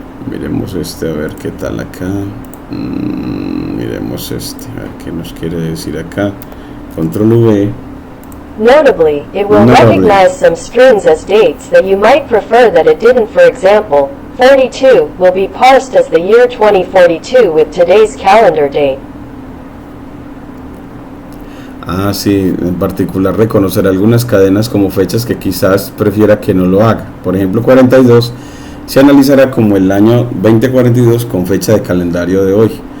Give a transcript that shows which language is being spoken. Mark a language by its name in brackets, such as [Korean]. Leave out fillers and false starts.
[Spanish] Miremos este, a ver qué tal acá. Miremos este, a ver qué nos quiere decir acá. Control V. [English] Notably, it will recognize some strings as dates that you might prefer that it didn't. For example, 42 will be parsed as the year 2042 with today's calendar date. [Spanish] Sí, en particular reconocer algunas cadenas como fechas que quizás prefiera que no lo haga. Por ejemplo, 42 se analizará como el año 2042 con fecha de calendario de hoy.